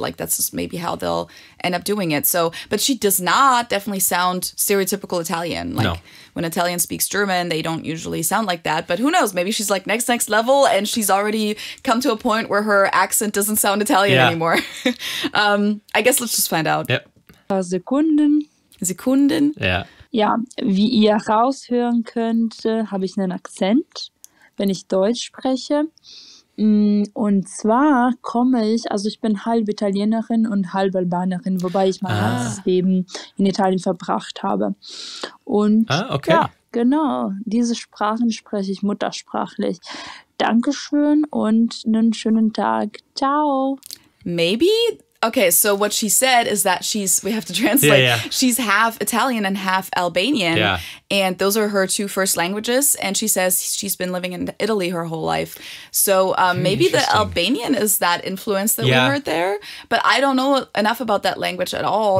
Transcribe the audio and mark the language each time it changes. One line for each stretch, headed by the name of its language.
English: Like that's just maybe how they'll end up doing it. So, but she does not definitely sound stereotypical Italian. Like when Italian speaks German, they don't usually sound like that. But who knows? Maybe she's like next level, and she's already come to a point where her accent doesn't sound Italian anymore. I guess let's just find out. Yep.
German: Sekunden. Ja. Ja, wie ihr raushören könnt, habe ich einen Akzent, wenn ich Deutsch spreche. Und zwar ich bin halb Italienerin und halb Albanerin, wobei ich mein ganzes Leben in Italien verbracht habe. Und ja, genau, diese Sprachen spreche ich muttersprachlich. Dankeschön und einen schönen Tag.
Italian: Ciao.
English: Maybe. Okay, so what she said is that we have to translate, she's half Italian and half Albanian, and those are her two first languages, and she says she's been living in Italy her whole life. So maybe the Albanian is that influence that we heard there, but I don't know enough about that language at all.